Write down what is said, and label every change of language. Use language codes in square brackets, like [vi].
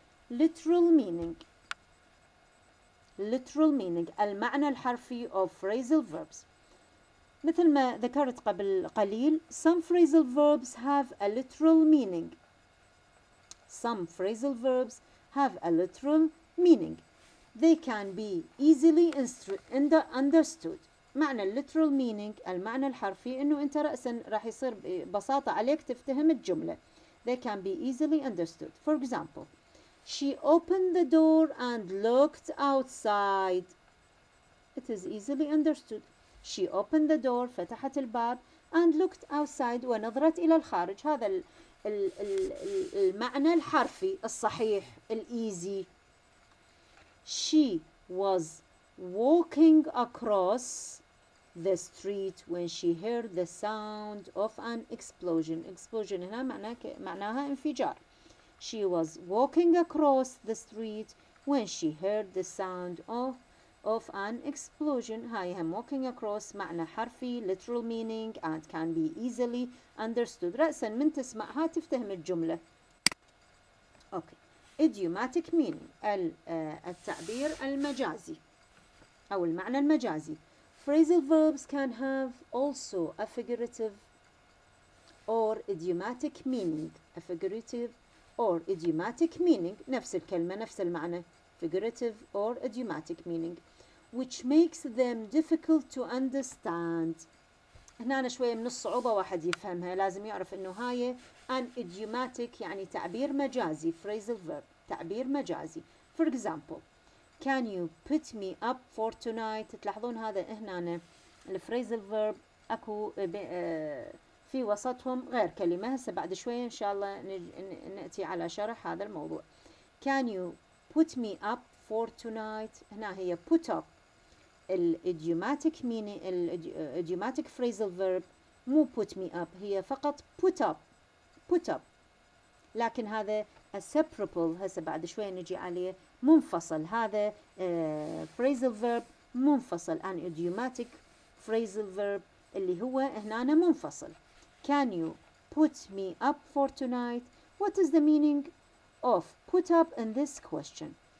[en] Literal meaning. Literal meaning [ar] المعنى الحرفي [en] of phrasal verbs. [ar] مثل ما ذكرت قبل قليل [en] some phrasal verbs have a literal meaning. Some phrasal verbs have a literal meaning. They can be easily understood. [ar] معنى literal meaning المعنى الحرفي إنه أنت رأسا راح يصير ببساطة عليك تفتهم الجملة. [en] They can be easily understood. For example, she opened the door and looked outside. It is easily understood. She opened the door [ar] فتحت الباب [en] and looked outside [ar] ونظرت إلى الخارج. هذا المعنى الحرفي الصحيح الإيزي. [en] She was walking across the street when she heard the sound of an explosion. [ar] Explosion هنا معناها انفجار. [en] She was walking across the street when she heard the sound of of an explosion. [ar] هاي هم [en] walking across [ar] معنى حرفي [en] literal meaning and can be easily understood. [ar] رأسا من تسمعها تفتهم الجملة. [en] Okay. [ar] idiomatic meaning التعبير المجازي أو المعنى المجازي. [en] Phrasal verbs can have also a figurative or idiomatic meaning. A figurative or idiomatic meaning [ar] نفس الكلمة نفس المعنى [en] figurative or idiomatic meaning which makes them difficult to understand. [ar] هنا أنا شوية من الصعوبة واحد يفهمها لازم يعرف إنه هاي an idiomatic يعني تعبير مجازي phrasal verb تعبير مجازي. [en] For example can you put me up for tonight. [ar] تلاحظون هذا هنا الفريزل verb أكو في وسطهم غير كلمة. هسه بعد شوية إن شاء الله نأتي على شرح هذا الموضوع. [en] Can you put me up for tonight. [ar] هنا هي put up الidiomatic meaning الidiomatic phrasal verb مو put me up هي فقط put up لكن هذا separable هسه بعد شوية نجي عليه منفصل. هذا phrasal verb منفصل عن idiomatic phrasal verb اللي هو هنا منفصل. [en] Can you put me up for tonight. What is the meaning of put up in this question?